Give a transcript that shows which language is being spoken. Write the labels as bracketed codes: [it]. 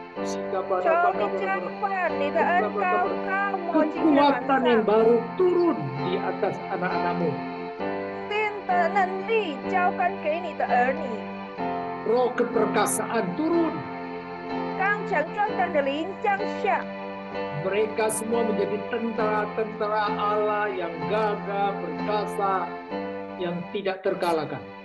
[zh] 求你浇灌你的恩膏高抹今天晚 [id] Kekuatan yang [zh] 上， [id] baru turun di atas anak-anak-Mu. [zh] 新的能力浇灌给你的儿女， [id] Roh keperkasaan turun. [zh] 刚强壮胆的灵降下。 [id] Mereka semua menjadi tentara-tentara Allah yang gagah, perkasa, yang tidak terkalahkan.